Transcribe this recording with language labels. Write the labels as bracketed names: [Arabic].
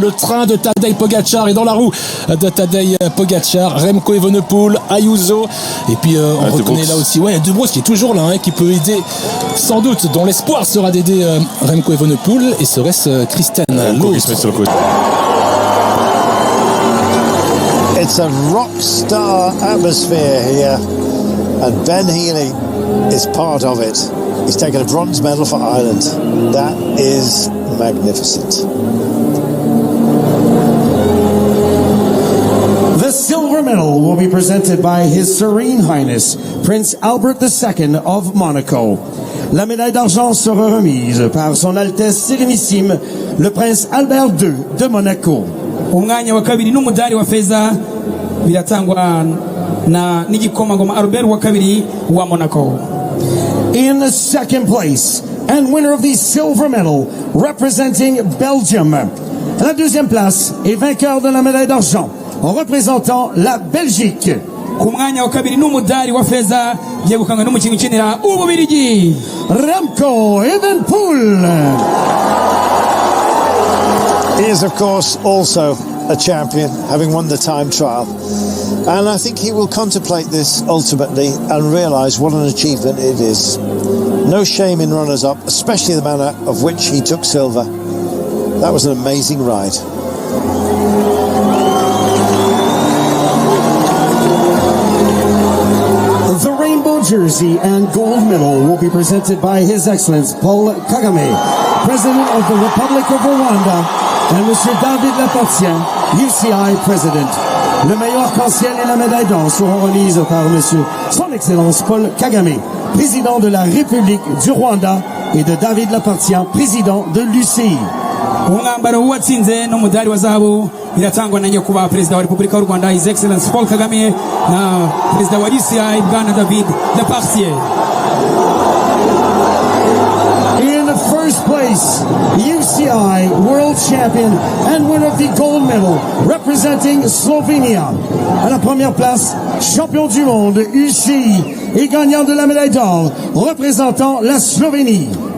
[French] Le train de Tadej Pogačar est dans la roue de Tadej Pogačar, Remco Evenepoel, Ayuso. Et puis on reconnaît là aussi De Broos qui est toujours là, qui peut aider sans doute, dont l'espoir sera d'aider Remco Evenepoel. Et serait-ce Kristen l'autre. [English] It's a rock star atmosphere here, and Ben Healy is part of it. He's taken a bronze medal for Ireland. That is magnificent. The silver medal will be presented by His Serene Highness, Prince Albert II of Monaco. [French] La médaille d'argent sera remise par Son Altesse Sérénissime, le Prince Albert II de Monaco. [Kinyarwanda] Umwanya wa kabiri n'umudari wa feza biratangwa na n'igikomangoma Albert wa kabiri wa Monaco. [English] In second place and winner of the silver medal representing Belgium. [French] À la deuxième place et vainqueur de la médaille d'argent en représentant la Belgique. [Kinyarwanda] Ku mwanya wa kabiri n'umudari wa feza yegukanywe n'umukinnyi ukinira Ububirigi Remco Evenepoel. [English] He is, of course, also a champion, having won the time trial. And I think he will contemplate this ultimately and realise what an achievement it is. No shame in runners-up, especially the manner of which he took silver. That was an amazing ride. The rainbow jersey and gold medal will be presented by His Excellency Paul Kagame, President of the Republic of Rwanda, and Monsieur David Laportien, UCI President. [French] Le maillot arc-en-ciel et la médaille d'or seront remises par Monsieur Son Excellence Paul Kagame, Président de la République du Rwanda, et de David Laportien, Président de l'UCI. [Kinyarwanda] umwambaro w'uwatsinze n'umudari wa zahabu biratangwa na nyakubahwa perezida wa Repubulika y'u Rwanda [English] His Excellency [Kinyarwanda] Paul Kagame na perezida wa UCI Bwana David Laportien. [English] In first place, UCI World Champion and winner of the gold medal representing Slovenia. [French] À la première place, champion du monde UCI et gagnant de la médaille d'or représentant la Slovénie.